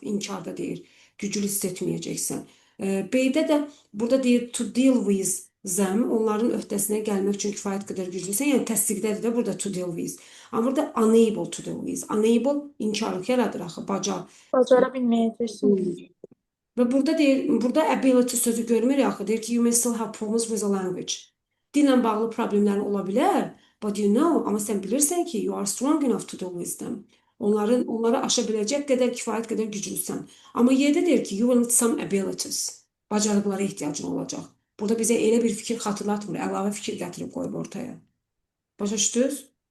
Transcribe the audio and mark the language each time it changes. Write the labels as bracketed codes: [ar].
[az] İnkarda deyir, güclü hiss etməyəcəksən. B-də də burada deyir [en] to deal with them, [az] onların öhdəsinə gəlmək üçün kifayət qədər güclüsən. Yəni təsdiqdədir də burada to deal with. Amma burada [en] unable to deal with. [az] Unable inkarlıq yaradır axı, bacar. Bacara bilməyəcəksin. Və burada deyir, burada ability sözü görmür axı. Deyir ki, [en] you may still have problems with the language. [az] Dillə bağlı problemlərin ola bilər, [en] but you know, [az] amma sən bilirsən ki, [en] you are strong enough to deal with them. [az] Onları aşa biləcək qədər, kifayət qədər güclüsən. Amma Y-də deyir ki, [en] you will need some abilities. [az] Bacarıqlara ehtiyacın olacaq. Burada bizə elə bir fikir xatırlatmır, əlavə fikir gətirib qoyub ortaya. Başa düşdünüz?